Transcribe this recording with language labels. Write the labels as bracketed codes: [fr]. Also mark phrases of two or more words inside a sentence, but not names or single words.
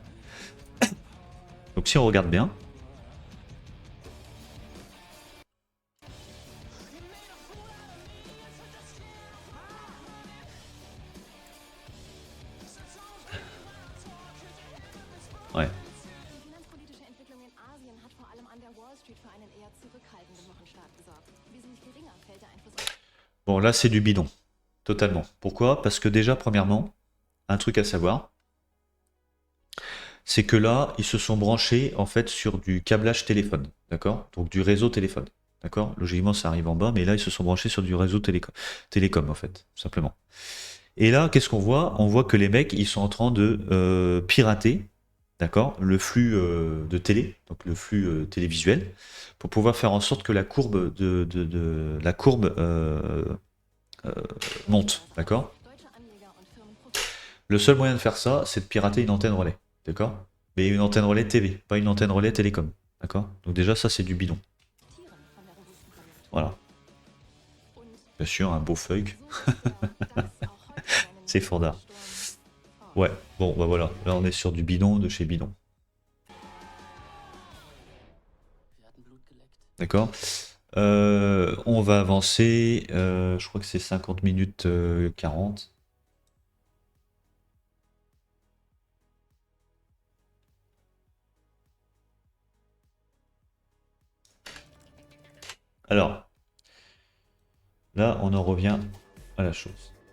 [fr] Donc si on regarde bien, ouais. [de] Die finanzpolitische Entwicklung in Asien hat vor allem an der Wall Street für einen eher zurückhaltenden Wochenstart gesorgt. Wesentlich geringer fällt der Einfluss. [fr] Bon, là c'est du bidon. Totalement. Pourquoi? Parce que déjà, premièrement, un truc à savoir, c'est que là, ils se sont branchés en fait sur du câblage téléphone, d'accord? Donc du réseau téléphone, d'accord? Logiquement, ça arrive en bas, mais là, ils se sont branchés sur du réseau télécom en fait, simplement. Et là, qu'est-ce qu'on voit? On voit que les mecs, ils sont en train de pirater, d'accord, le flux de télé, donc le flux télévisuel, pour pouvoir faire en sorte que la courbe la courbe monte, d'accord? [de] Deutsche Anleger und Firmen profitieren [fr] Le seul moyen de faire ça, c'est de pirater une antenne relais, d'accord? Mais une antenne relais TV, pas une antenne relais télécom, d'accord? Donc déjà, ça, c'est du bidon. [de] von der robusten Konjunktur. [fr] Voilà. [de] Und [fr] Bien sûr, un beau feuille, [de] so sicher, dass auch heute einen [fr] c'est Fanda. [de] Sturm vor [fr] Ouais, bon, bah voilà, là, on est sur du bidon de chez bidon. D'accord? On va avancer, je crois que c'est 50 minutes 40. Alors, là, on en revient à la chose.